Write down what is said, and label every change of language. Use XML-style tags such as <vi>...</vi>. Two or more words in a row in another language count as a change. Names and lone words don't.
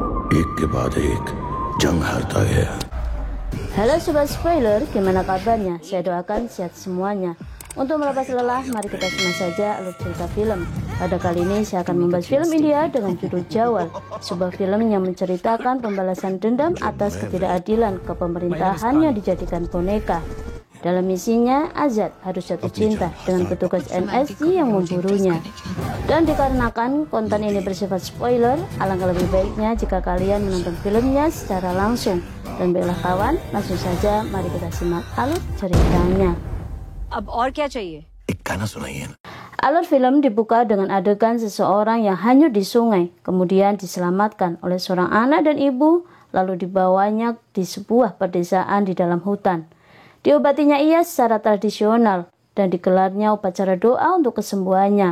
<hi>एक के बाद एक जंग हारता गया.</hi> <id>Halo Sobat Spoiler, gimana kabarnya? Saya doakan sehat semuanya. Untuk melepas lelah, mari kita simak saja alur cerita film. Pada kali ini saya akan membahas film India dengan judul Jawal, sebuah film yang menceritakan pembalasan dendam atas ketidakadilan kepemerintahan yang dijadikan boneka. Dalam misinya, Azad harus jatuh cinta dengan petugas NSC yang memburunya. Dan dikarenakan konten ini bersifat spoiler, alangkah lebih baiknya jika kalian menonton filmnya secara langsung. Dan baiklah kawan, langsung saja mari kita simak alur ceritanya.</id> <hi>अब और क्या चाहिए? एक गाना सुनाइए.</hi> <id>Alur film dibuka dengan adegan seseorang yang hanyut di sungai, kemudian diselamatkan oleh seorang anak dan ibu, lalu dibawanya di sebuah pedesaan di dalam hutan. Diobatinya ia secara tradisional dan digelarnya upacara doa untuk kesembuhannya.</id>